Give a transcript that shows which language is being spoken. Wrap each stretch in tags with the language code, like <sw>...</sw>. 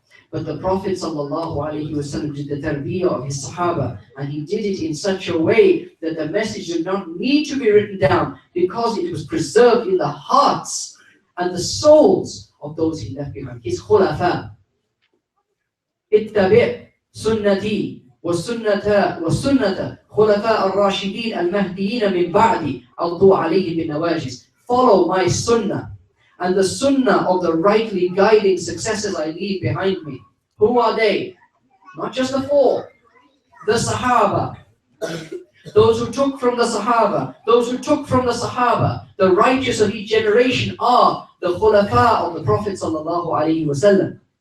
<en>But the Prophet ﷺ did the tarbiyah of his Sahaba, and he did it in such a way that the message did not need to be written down because it was preserved in the hearts and the souls of those he left behind. His khulafa.</en> <ar>اتبع سنتي وسنة خلفاء الراشدين المهديين من بعدي عضوا عليه بالنواجذ.</ar> <en>Follow my sunnah and the sunnah of the rightly guiding successors I leave behind me. Who are they? Not just the four. The Sahaba. Those who took from the Sahaba. Those who took from the Sahaba. The righteous of each generation are the khulafa of the Prophet sallallahu alaihi wasallam.</en>